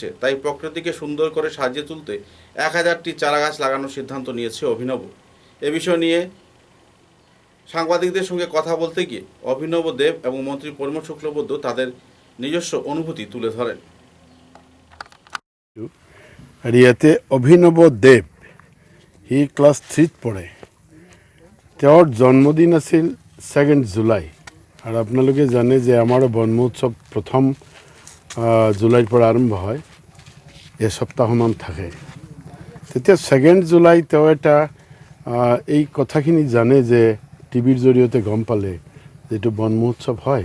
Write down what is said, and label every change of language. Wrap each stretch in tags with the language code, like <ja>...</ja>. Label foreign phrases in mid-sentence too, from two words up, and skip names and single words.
<bn>তাই প্রকৃতিকে সুন্দর করে সাজিয়ে তুলতে 1000টি চারাগাছ লাগানোর সিদ্ধান্ত নিয়েছে অভিনব। এ বিষয় নিয়ে সাংবাদিকদের সঙ্গে কথা বলতে গিয়ে অভিনব দেব এবং মন্ত্রী পরিমল শুক্লবৈদ্য তাদের নিজস্ব অনুভূতি তুলে ধরেন।</bn> <as>আর ইয়াতে অভিনব দেব হি ক্লাস 3 পঢ়ে। তেওঁৰ জন্মদিন আছিল 2 জুলাই। আৰু আপোনালোকে জানে যে আমাৰ বন মহোৎসৱ 1 জুলাইৰ পৰা আৰম্ভ হয়, এসপ্তাহমান থাকে। তেতিয়া 2 জুলাই তেওঁ এটা এই কথাখিনি জানে যে টিভিৰ জৰিয়তে গম পালে যেটো বন মহোৎসৱ হয়।</as>